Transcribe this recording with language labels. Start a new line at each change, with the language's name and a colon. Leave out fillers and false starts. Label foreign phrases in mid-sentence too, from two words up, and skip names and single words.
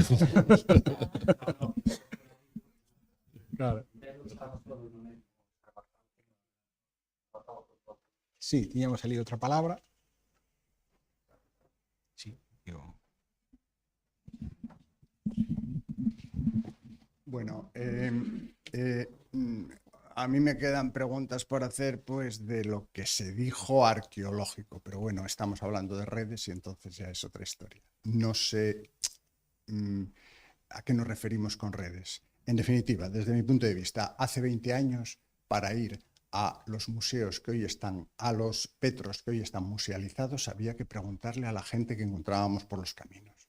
Galician: Claro. Sí, tiñamos ali outra palabra. Sí, digo.
Spanish: Bueno, a mí me quedan preguntas por hacer, pues, de lo que se dijo arqueológico, pero bueno, estamos hablando de redes y entonces ya es otra historia. No sé a qué nos referimos con redes. En definitiva, desde mi punto de vista, hace 20 años, para ir a los museos que hoy están, a los petros que hoy están musealizados, había que preguntarle a la gente que encontrábamos por los caminos.